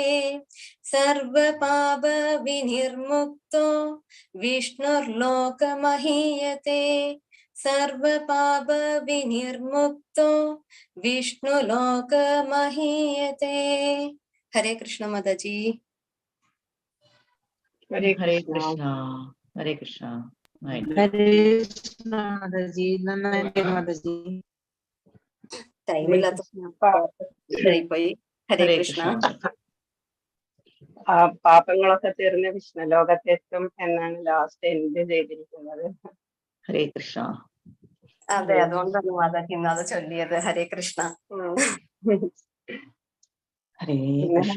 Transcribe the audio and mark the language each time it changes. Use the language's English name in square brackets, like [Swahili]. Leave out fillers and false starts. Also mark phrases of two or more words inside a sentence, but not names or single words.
[Sanskrit] സർവപാപ വിനിർമുക്തോ വിഷ്ണുർലോകമഹീയതേ. സർവപാപ വിനിർമുക്തോ വിഷ്ണുലോകമഹീയതേ. [Malayalam] ഹരേ കൃഷ്ണ മാതാജി. [English] Hare Krishna. Hare Krishna. Right. [Malayalam] ഹരേ കൃഷ്ണ മാതാജി. നന്നായി മാതാജി. ടൈമില്ലാത്ത പോയി. ഹരേ [English] Hare [Malayalam] കൃഷ്ണ. [English] Krishna. [Malayalam] പാപങ്ങളൊക്കെ തീർന്ന് വിഷ്ണുലോകത്തെത്തും എന്നാണ് [English] last end [Malayalam] ചെയ്തിരിക്കുന്നത്. [English] Hare Krishna. [Malayalam] അതെ, അതുകൊണ്ടാണ് മാതാജി ഇന്ന് അത് ചൊല്ലിയത്. ഹരേ കൃഷ്ണ. [English] Hare [Malayalam] പിന്നെ [English] Krishna.